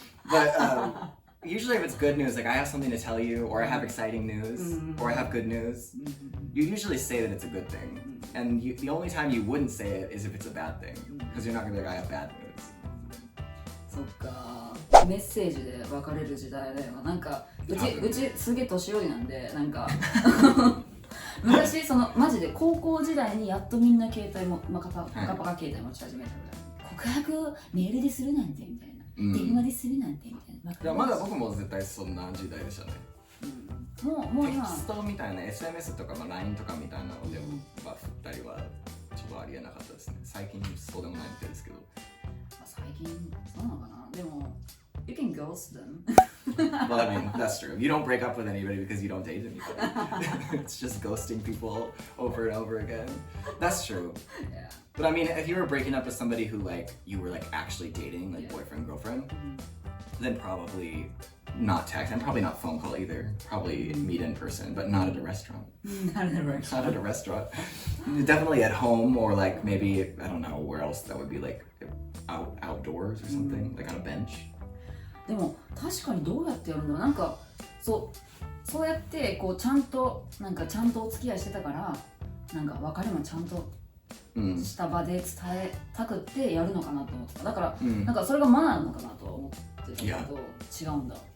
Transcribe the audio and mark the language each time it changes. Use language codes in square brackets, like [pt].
[en] But usually if it's good news, like I have something to tell you, or I have exciting news, or I have good news, you usually say that it's a good thing. And the only time you wouldn't say it is if it's a bad thing, because you're not gonna be like, I have bad news. [ja] そっか、メッセージで別れる時代だよ。なんかうちすげえ年寄りなんで、なんか昔そのマジで高校時代にやっとみんな携帯も、パカパカ携帯持ち始めたぐらい。告白メールでするなんてみたいな、電話でするなんてみたいな。いや、まだ僕も絶対そんな時代でしたね。もう今テキストみたいな SNS とか、LINE とかみたいなのでも、振ったりはちょっとありえなかったですね。最近そうでもないみたいですけど。最近そうなのかな。でも [en] you can ghost them. Well, I mean, that's true. You don't break up with anybody because you don't date anybody. It's just ghosting people over and over again. That's true. Yeah. But I mean, if you were breaking up with somebody who like you were like actually dating, like boyfriend, girlfriend, then probably not text and probably not phone call either. Probably meet in person, but not at a restaurant. Not at a restaurant. Not at a restaurant. Definitely at home or like maybe I don't know where else that would be like outdoors or something, like on a bench. [ja] でも確かにどうやってやるんだろう。なんかそうやってこうちゃんとお付き合いしてたからなんか別れもちゃんとした場で伝えたくってやるのかなと思ってた。だから、なんかそれがマナーなのかなとは思ってたけど違うんだ。